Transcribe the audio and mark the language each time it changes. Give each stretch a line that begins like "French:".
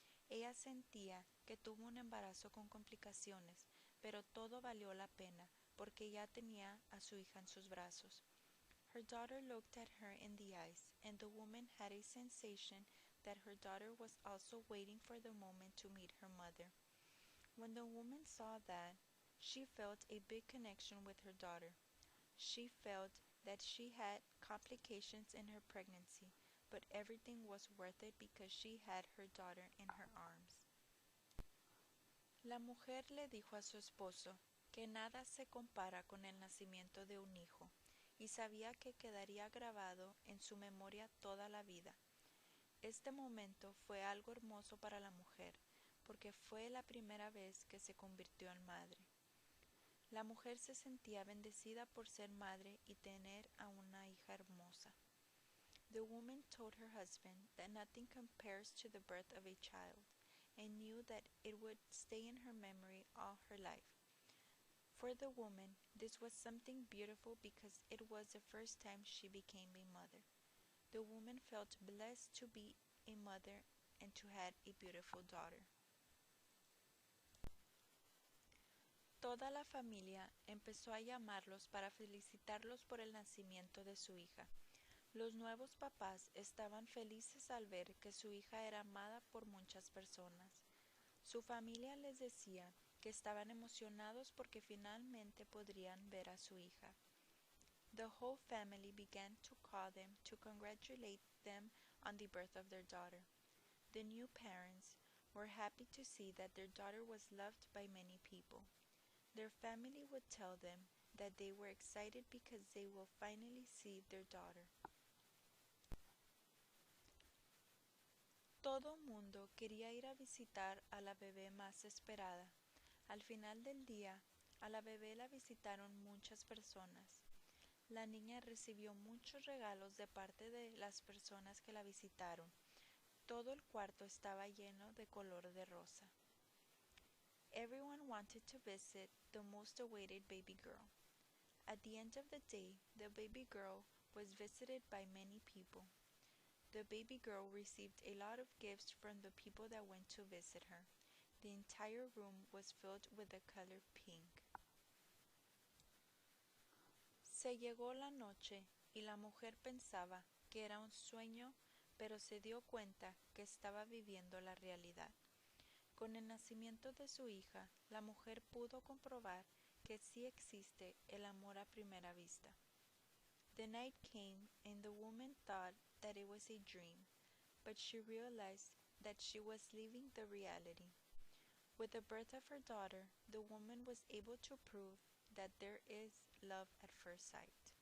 Spanish: Ella sentía que tuvo un embarazo con complicaciones, pero todo valió la pena porque ya tenía a su hija en sus brazos.
English: Her daughter looked at her in the eyes, and the woman had a sensation that her daughter was also waiting for the moment to meet her mother. When the woman saw that, she felt a big connection with her daughter. She felt that she had complications in her pregnancy, but everything was worth it because she had her daughter in her arms.
Spanish: La mujer le dijo a su esposo que nada se compara con el nacimiento de un hijo, y sabía que quedaría grabado en su memoria toda la vida. Este momento fue algo hermoso para la mujer, porque fue la primera vez que se convirtió en madre. La mujer se sentía bendecida por ser madre y tener a una hija hermosa.
English: The woman told her husband that nothing compares to the birth of a child, and knew that it would stay in her memory all her life. For the woman, this was something beautiful because it was the first time she became a mother. The woman felt blessed to be a mother and to have a beautiful daughter.
Spanish: Toda la familia empezó a llamarlos para felicitarlos por el nacimiento de su hija. Los nuevos papás estaban felices al ver que su hija era amada por muchas personas. Su familia les decía que estaban emocionados porque finalmente podrían ver a su hija.
English: The whole family began to call them to congratulate them on the birth of their daughter. The new parents were happy to see that their daughter was loved by many people. Their family would tell them that they were excited because they will finally see their daughter.
Spanish: Todo mundo quería ir a visitar a la bebé más esperada. Al final del día, a la bebé la visitaron muchas personas. La niña recibió muchos regalos de parte de las personas que la visitaron. Todo el cuarto estaba lleno de color de rosa.
English: Everyone wanted to visit the most awaited baby girl. At the end of the day, the baby girl was visited by many people. The baby girl received a lot of gifts from the people that went to visit her. The entire room was filled with the color pink.
Spanish: Se llegó la noche y la mujer pensaba que era un sueño, pero se dio cuenta que estaba viviendo la realidad. Con el nacimiento de su hija, la mujer pudo comprobar que sí existe el amor a primera vista.
English: The night came and the woman thought that it was a dream, but she realized that she was living the reality. With the birth of her daughter, the woman was able to prove that there is love at first sight.